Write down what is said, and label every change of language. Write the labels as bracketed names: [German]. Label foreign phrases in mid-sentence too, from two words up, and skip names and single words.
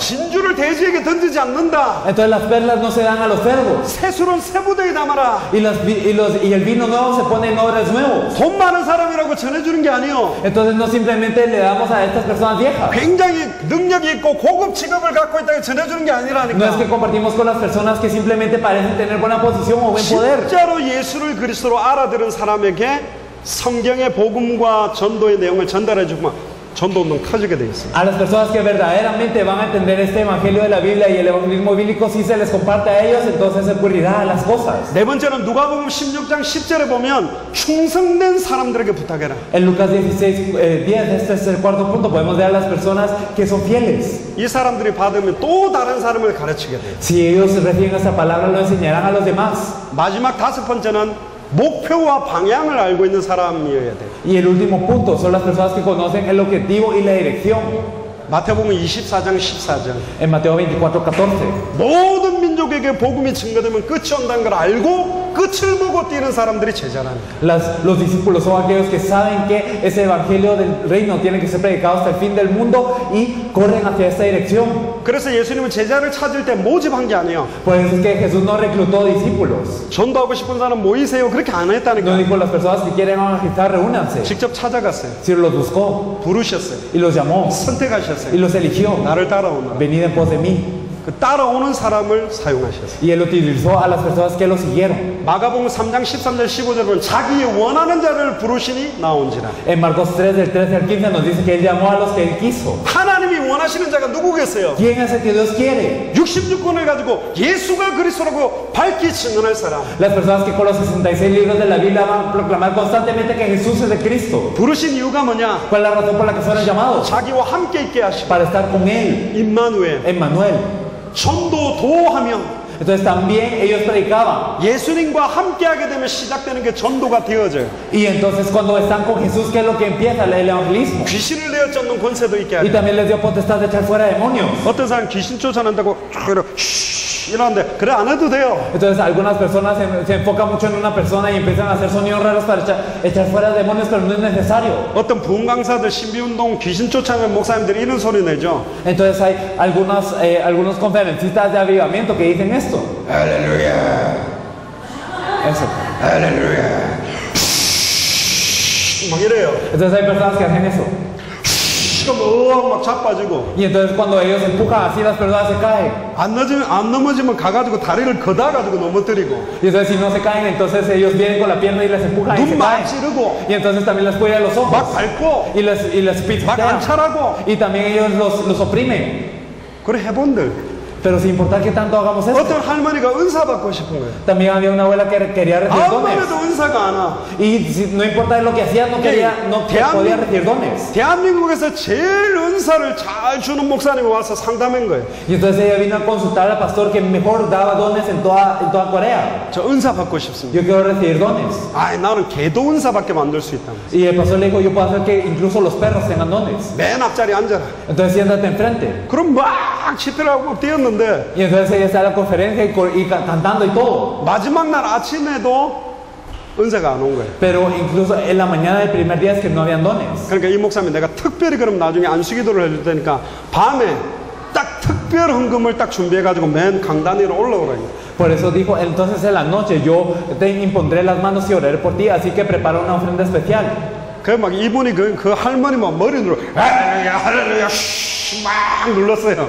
[Korean] 진주를 돼지에게 던지지 않는다. [Spanish] Entonces las perlas no se dan a los cerdos [Korean] 새술은 새 부대에 담아라. [Spanish] y el vino nuevo se pone en odres nuevos. [Korean] 돈 많은 사람이라고 전해주는 게 아니에요. [Spanish] Entonces no simplemente le damos a estas personas viejas. [Korean] 굉장히 능력이 있고 고급 직업을 갖고 있다고 전해주는 게 [Spanish] No es que [Korean] 아니라니까. [Spanish] compartimos con las personas que simplemente parecen tener buena posición o buen poder. [Korean] 진짜로 예수를 그리스도로 알아들은 사람에게 성경의 복음과 전도의 내용을 전달해 주면 전도운동 터지게 돼 있어요. [Spanish] A las personas que verdaderamente van a entender este evangelio de la Biblia y el evangelismo bíblico, si se les comparte a ellos, entonces se ocurrirá las cosas. [Korean] 네 번째는 누가복음 16장 10절에 보면 충성된 사람들에게 부탁해라. [Spanish] En Lucas 16:10, este es el cuarto punto, podemos ver a las personas que son fieles. [Korean] 이 사람들이 받으면 또 다른 사람을 가르치게 돼요. [Spanish] Si ellos reciben esta palabra, lo enseñarán a los demás. [Korean] 마지막 다섯 번째는 목표와 방향을 알고 있는 사람이어야 돼요. [Spanish] Y el último punto son las personas que conocen el objetivo y la dirección. [Korean] 마태복음 24장 14절. [Spanish] En Mateo 24:14. [Korean] 모든 민족에게 복음이 증거되면 끝이 온다는 걸 알고 끝을 보고 뛰는 사람들이 제자라는 거예요. [Spanish] Los discípulos son aquellos que saben que ese evangelio del reino tiene que ser predicado hasta el fin del mundo y corren hacia esta dirección. [Korean] 그래서 예수님은 제자를 찾을 때 모집한 게 아니에요. [Spanish] Por eso es que Jesús no reclutó discípulos. [Korean] 전도하고 싶은 사람 모이세요. 그렇게 안 [Spanish] No [Korean] 했다니까. [Spanish] dijo a las personas que quieren evangelizar, reúnanse. [Korean] 직접 찾아갔어요. [Spanish] Sino los buscó [Korean] 부르셨어요. [Spanish] y los llamó [Korean] 선택하셨어요. [Spanish] y los eligió. [Korean] 나를 따라오너라. [Spanish] Venid en pos de mí. [Korean] 그 따라오는 사람을 사용하셨어요. [Spanish] Y él utilizó a las personas que lo siguieron. [Korean] 마가복음 3장 13절 15절에 보면 자기 원하는 자를 부르시니 나온지라. [Spanish] En Marcos 3, del 13 al 15 nos dice que él llamó a los que él quiso. [Korean] 하나님이 원하시는 자가 누구겠어요? [Spanish] ¿Quién es el que Dios quiere? [Korean] 66권을 가지고 예수가 그리스도라고 밝히 증언할 사람. [Spanish] Las personas que con los 66 libros de la Biblia van a proclamar constantemente que Jesús es de Cristo. [Korean] 부르신 이유가 뭐냐? [Spanish] ¿Cuál es la razón por la que fueron llamados? [Korean] 자기와 함께 있게 하시고 [Spanish] Para estar con él, [Korean] 임마누엘 [Spanish] Emmanuel. [Korean] 전도 도하며 [Spanish] Entonces también ellos predicaban. [Korean] 예수님과 함께하게 되면 시작되는 게 전도가 되어져요. [Spanish] Y entonces cuando están con Jesús, ¿qué es lo que empieza? El evangelismo. [Korean] 귀신을 내어 쫓는 권세도 있게 [Spanish] Y [Korean] 하죠. [Spanish] también les dio potestad de echar fuera demonios. [Korean] 어떤 사람 귀신 쫓아낸다고 이렇게 이러는데 그래 안 해도 돼요. [Spanish] Entonces algunas personas se enfocan mucho en una persona y empiezan a hacer sonidos raros para echar fuera demonios, pero no es necesario. [Korean] 어떤 부흥 강사들 신비운동 귀신 쫓아내는 목사님들이 이런 소리 내죠. [Spanish] Entonces hay algunos conferencistas de avivamiento que dicen esto. [Korean] 할렐루야. [Spanish] Eso. [Korean] 할렐루야. 막 이래요. [Spanish] Entonces hay personas que hacen eso. [Korean] 그럼 막 자빠지고. [Spanish] Y entonces cuando ellos empujan así, las personas se caen. [Korean] 안 넘어지면 가가지고 다리를 걷어가지고 넘어뜨리고. [Spanish] Y entonces si no se caen, entonces ellos vienen con la pierna y les empujan y se [Korean] 눈 막 [Spanish] caen. [Korean] 찌르고. [Spanish] Y entonces también les cuelgan los ojos. [Korean] 막 밟고. [Spanish] Y les [Korean] 막 [Spanish] pisotean. [Korean] 안찰하고. [Spanish] Y también ellos los oprimen. [Korean] 그래 해본들. [Spanish] Pero sin importar que tanto hagamos esto. [Korean] 어떤 할머니가 은사 받고 싶은 거예요. [Spanish] También había una abuela que quería recibir dones. [Korean] 아무래도 은사가 안 와. [Spanish] Y no importa lo que hacía, no podía recibir dones. [Korean] 대한민국에서 제일 은사를 잘 주는 목사님이 와서 상담한 거예요. [Spanish] Y entonces ella vino a consultar al pastor que mejor daba dones en toda Corea. [Korean] 저 은사 받고 싶습니다. [Spanish] Yo quiero recibir dones. [Korean] 아, 나는 개도 은사밖에 만들 수 있다. [Spanish] Y el pastor le dijo, yo puedo hacer que incluso los perros tengan dones. [Korean] 맨 앞자리 앉아라. [Spanish] Entonces siéntate enfrente. [Korean] 그럼 막 집회라고 뛰었는데 [Spanish] Y entonces ella está en la conferencia y cantando y todo. [Korean] 마지막 날 아침에도 은사가 안 온 거예요. [Spanish] Pero incluso en la mañana del primer día es que no habían dones. [Korean] 그러니까 이 목사님 내가 특별히 그럼 나중에 안수기도를 해줄 테니까 밤에 딱 특별 헌금을 딱 준비해가지고 맨 강단 위로 올라오라고. [Spanish] Por eso dijo, entonces en la noche yo te impondré las manos y oraré por ti, así que prepara una ofrenda especial. [Korean] 그 막 이분이 그 할머니 막 머리로 할렐루야 할렐루야 막 눌렀어요.